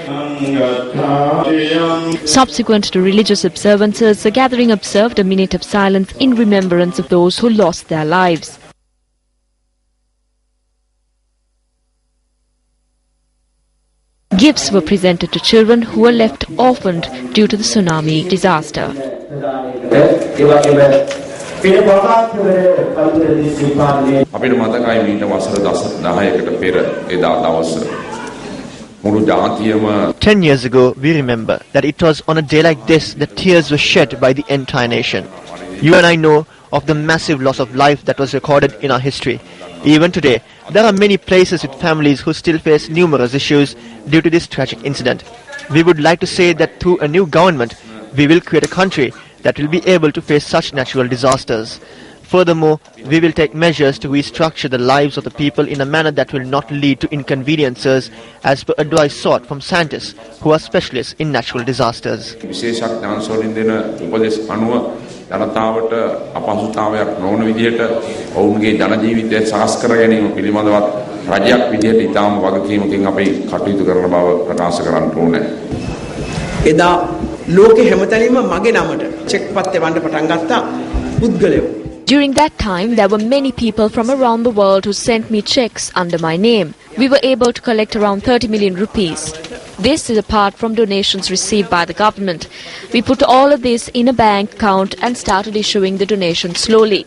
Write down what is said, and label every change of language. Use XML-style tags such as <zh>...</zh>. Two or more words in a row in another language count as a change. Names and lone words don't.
<en>Subsequent to religious observances, the gathering observed a minute of silence in remembrance of those who lost their lives. Gifts were presented to children who were left orphaned due to the tsunami disaster.</en> <si>අපිට මතකයි මීට වසර 10කට පෙර එදා දවස මුළු ජාතියම</si> <en>10 years ago, we remember that it was on a day like this that tears were shed by the entire nation. You and I know of the massive loss of life that was recorded in our history. Even today, there are many places with families who still face numerous issues due to this tragic incident. We would like to say that through a new government, we will create a country that will be able to face such natural disasters. Furthermore, we will take measures to restructure the lives of the people in a manner that will not lead to inconveniences, as per advice sought from scientists who are specialists in natural disasters.</en> <si>විශේෂඥාන්සෝලින් දෙන උපදෙස් අනුව ජනතාවට අපහසුතාවයක් නොවන විදිහට ඔවුන්ගේ ජන ජීවිතය සකස් කර ගැනීම පිළිබඳවත් රජයක් විදිහට ඉතාම වගකීමකින් අපි කටයුතු කරන බව ප්‍රකාශ කරන්න ඕනේ. එදා ලෝකෙ හැමතැනම මගේ නමට චෙක් පත් එවන්න පටන් ගත්තා පුද්ගලයෝ.</si> <en>During that time, there were many people from around the world who sent me checks under my name. We were able to collect around 30 million rupees. This is apart from donations received by the government. We put all of this in a bank account and started issuing the donations slowly.</en>